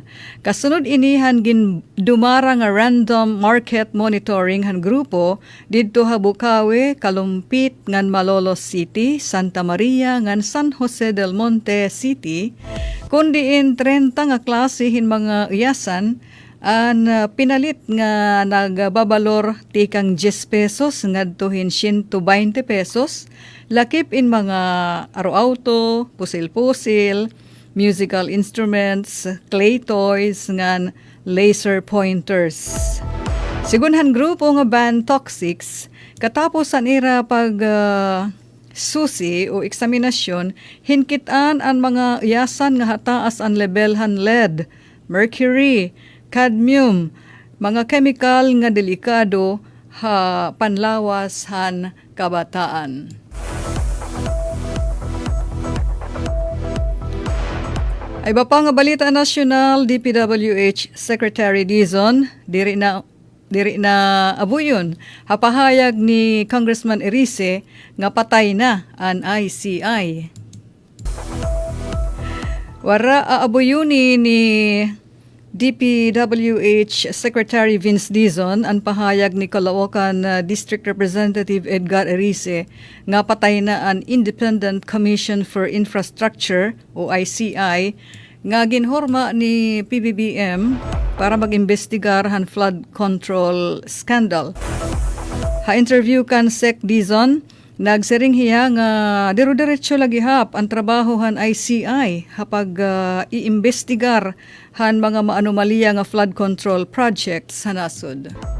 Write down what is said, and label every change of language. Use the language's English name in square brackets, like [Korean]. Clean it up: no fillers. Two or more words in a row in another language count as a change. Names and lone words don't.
[Waray] Kasunod inihan gin dumara nga [English] random market monitoring [Waray] han grupo didto ha Bukawi, Kalumpit ngan Malolos City, Santa Maria ngan San Jose del Monte City, kundiin 30 nga klase hin mga uyasan an pinalit nga nagbabalor tikang 10 pesos ngadtuhin 120 pesos. Lakip in mga aro-auto, pusil-pusil, [English] musical instruments, clay toys, ngan laser pointers. [Waray] Sigunhan grupo nga Ban Toxics, katapos an ira pag susi o eksaminasyon, hinkitaan ang mga yasan nga hataas ang lebelhan [English] lead, mercury, cadmium, [Waray] mga chemical nga delikado ha panlawas han kabataan. Ay iba pa nga balita nasyonal, DPWH Secretary Dizon, diri na abuyon, hapahayag ni Congressman Erice nga patay na ang ICI. Wara aabuyuni ni DPWH Secretary Vince Dizon ang pahayag ni Caloocan District Representative Edgar Erice nga patay na ang Independent Commission for Infrastructure o ICI nga ginhorma ni PBBM para mag-imbestigar han [English] flood control scandal. [Waray] Ha-interview kan Sec Dizon, nagsiring hiya nga diro-diretso lagi hap ang trabaho han ICI hapag iimbestigar han mga maanomaliya nga [English] flood control projects [Waray] sa nasod.